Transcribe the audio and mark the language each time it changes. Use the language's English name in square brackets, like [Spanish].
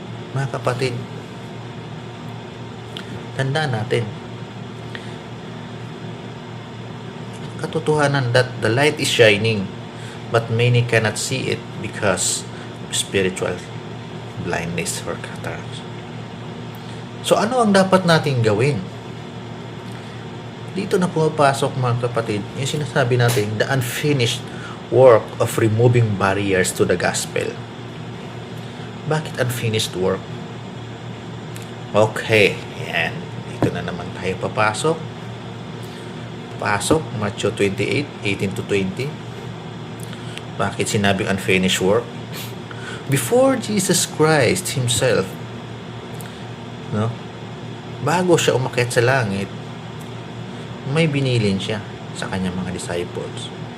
[Filipino] Mga kapatid, tandaan natin, katotohanan [English] that the light is shining, but many cannot see it because of spiritual blindness or cataract. [Filipino] So, ano ang dapat natin gawin? Dito na pumapasok, mga kapatid, yung sinasabi natin, [English] the unfinished work of removing barriers to the gospel. [Filipino] Bakit [English] unfinished work? [Filipino] Okay, yan. Dito na naman tayo papasok. Pasok, Matthew 28, 18 to 20. Bakit sinabing [English] unfinished work? Before Jesus Christ Himself, no? [Filipino] Bago siya umakyat sa langit, may binilin siya sa kanyang mga disciples.